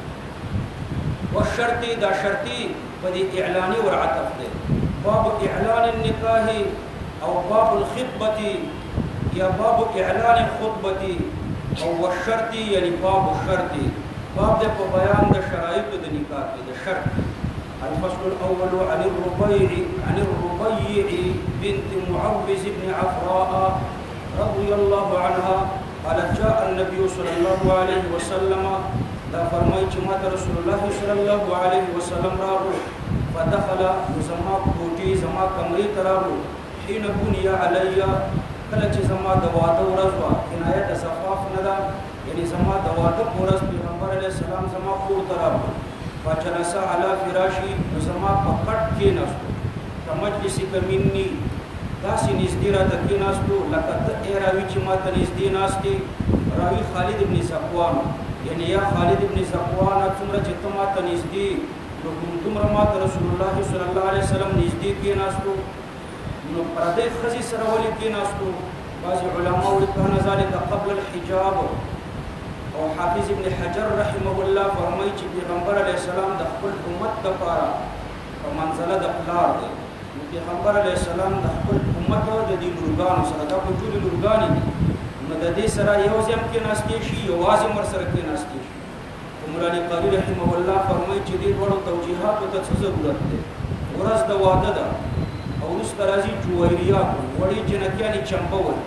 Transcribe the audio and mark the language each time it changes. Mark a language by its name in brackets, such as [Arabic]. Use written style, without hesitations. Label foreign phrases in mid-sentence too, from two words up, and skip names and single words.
[Pashto] والشرطي دا شرطي په دې اعلاني ور عطف دی [Arabic] باب اعلان النکاح [Pashto] او [Arabic] باب الخطبه [Pashto] یا [Arabic] باب اعلان الخطبه [Pashto] او والشرطي یعنی [Arabic] باب الشرطي [Pashto] باب د په بیان د شرایط د نکاح کې د شرط [Arabic] الفصل الأول عن الربيع بنت معوذ بن عفراء رضي الله عنها قالت جاء النبي صلى الله عليه وسلم [Pashto] دا فرمای چې ماته رسول الله [Arabic] صلى الله عليه وسلم [Pashto] راغلو فدخل زما کوټي زما کمرې ته راغلو [Arabic] حين بني علي [Pashto] کله چې زما د واده ورځ وه کنایه د صفاف نه ده یعنی زما د واده په ورځ پیغمبر علیه السلام زما کور ته راغلو [Arabic] فجلس على فراشي [Pashto] زما په کټ کېناستو [Arabic] کمجلسک مني [Pashto] داسې نږدې راته کېناستو لکه ته ای راوي چې ما ته نږدې ناستې راوي خالد ابن صفوان یعنی یا خالد ابن صفوان څومره چې ته ما ته نږدې نو همدومره ما ته رسول الله [Arabic] صلی الله علیه وسلم [Pashto] نږدې کېناستو نو پردې ښځې سره ولې کېناستو بعضې علما وایي [Arabic] کان ذلک قبل الحجاب [Pashto] او حافظ ابن حجر رحمه الله فرمایي چې پیغمبر علیه السلام د خپل امت دپاره په منزله د پلار دی نو پیغمبر علیه السلام د خپل امت د دې لورګانو سره دا په ټولې لورګانې دي نو د دې سره یو ځای هم کېناستې شي یوازې هم ورسره کېناستې شي مولا علی قاري رحمه الله فرمایي چې دې دواړو توجیحاتو ته څه ضرورت دی ورځ د واده ده او وروسته راځي جویریات وړې جنکیانې چمبه وهي